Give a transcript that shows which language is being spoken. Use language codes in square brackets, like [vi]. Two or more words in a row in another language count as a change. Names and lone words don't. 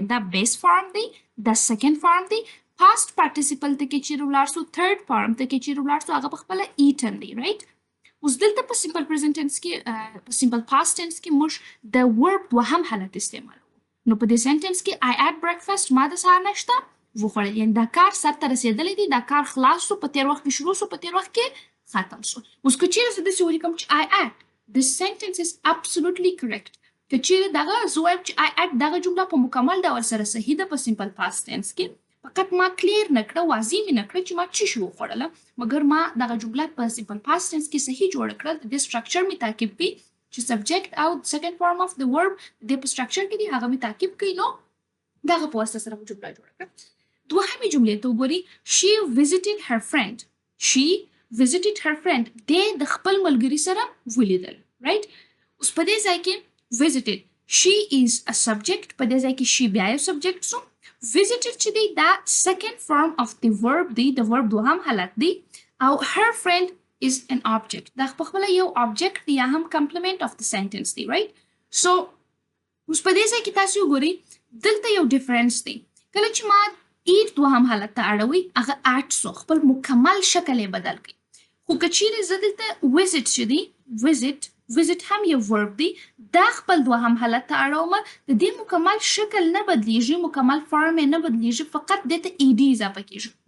[ps] دا [en] base form [ps] دی دا [en] second form [ps] دی. [en] past participle [ps] ته کې چیرې ولاړ سو [en] third form [ps] ته کې چیرې ولاړ سو هغه پخپله ایټن دی رایټ. اوس دلته په [en] simple present tense [ps] کې په [en] simple past tense [ps] کې موږ د ورب دوهم حالت استعمالوو. نو په دې سنټنس کې [en] I ate breakfast [ps] ما د سهار ناشته وخوړل. یعنې دا کار سرته رسېدلی دی دا کار خلاص سو په تېر وخت کې شروع سو په تېر وخت کې ختم سو. اوس که چیرې زه داسې ولیکم چې [en] I ate this sentence is absolutely correct. [ps] که چیرې دغه زه وایم چې [en] I ate [ps] دغه جمله په مکمل ډول سره صحیح ده په [en] simple past tense [ps] کې فقط ما کلیر نه کړه واضح مې نه کړه چې ما څه شي وخوړله مګر ما دغه جمله په [en] simple past tense [ps] کې صحیح جوړه کړه. د دې سټرکچر مې تعقیب کړي چې سبجیکټ او [en] second form of [ps] د ورب د دې په سټرکچر کې دی هغه مې تعقیب کړي نو دغه په واسطه سره مو جمله جوړه کړه. دوهمې جملې ته وګورئ [en] she visited her friend. she visited her friend [ps] دې د خپل ملګري سره ولیدل رایټ. اوس په دې ځای کې [en] visited she is a subject [ps] په دې ځای کې she بیا یو سبجیکټ سو. visited چې دی دا [en] second form of the verb [ps] دی د verb دوهم حالت دی او [en] her friend is an object [ps] دا پخپله یو object دی یا هم [en] complement of the sentence [ps] دی right. so اوس په دې ځای کې تاسو وګورئ دلته یو ډیفرنس دی. کله چې ما eat دوهم حالت ته اړوئ هغه ات سو خپل مکمل شکل یې بدل کړئ. خو که چیرې زه دلته visit چې دی visit هم یو verb دی دا خپل دوهم حالت ته اړوم د دې مکمل شکل نه بدلیږي مکمل فارم یې نه بدلیږي فقط دې ته ed اضافه کیږي.